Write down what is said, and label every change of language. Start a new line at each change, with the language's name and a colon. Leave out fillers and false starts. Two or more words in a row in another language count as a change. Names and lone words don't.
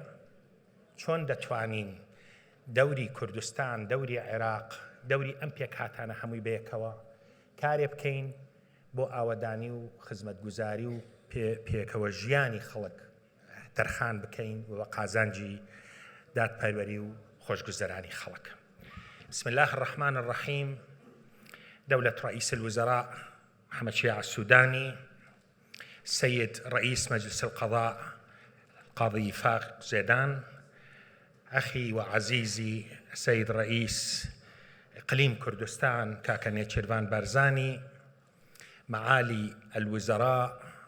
Central Kurdish: چۆن دەتوانین دەوری کوردستان، دەوری عێراق، دەوری ئەم پێکهاتانە هەمووی بەیەکەوە کارێ بکەین بۆ ئاوەدانی و خزمەتگوزاری و پێکەوە ژیانی خەڵک تەرخان بکەین و قازانجی دادپەروەری و خۆشگوزەرانی خەڵک.
Arabic: بسم الله الرحمن الرحيم. دولة رئيس الوزراء محمد شيع السوداني، سيد رئيس مجلس القضاء القاضي فاق زيدان، أخي وعزيزي السيد رئيس إقليم كردستان كاكا نيتشيرفان بارزاني، معالي الوزراء